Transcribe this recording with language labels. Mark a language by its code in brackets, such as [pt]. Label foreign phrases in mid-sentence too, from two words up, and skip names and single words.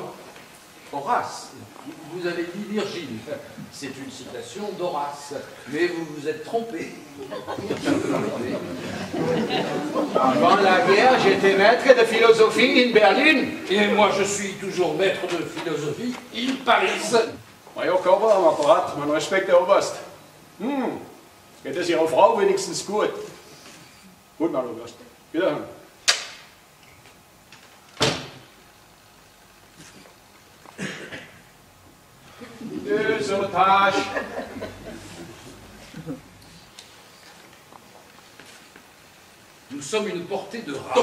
[fr] Horace, vous avez dit Virgile. C'est une citation d'Horace, mais vous vous êtes trompé. Avant la guerre, j'étais maître de philosophie in Berlin. Et moi, je suis toujours maître de philosophie in Paris. [de] Ja, Kober, am Apparat, mein Respekt, Herr Oberst. Geht es Ihrer Frau wenigstens gut? Gut, mein Oberst. Wiederhören. [fr] Deux otages. Nous sommes une portée de rats.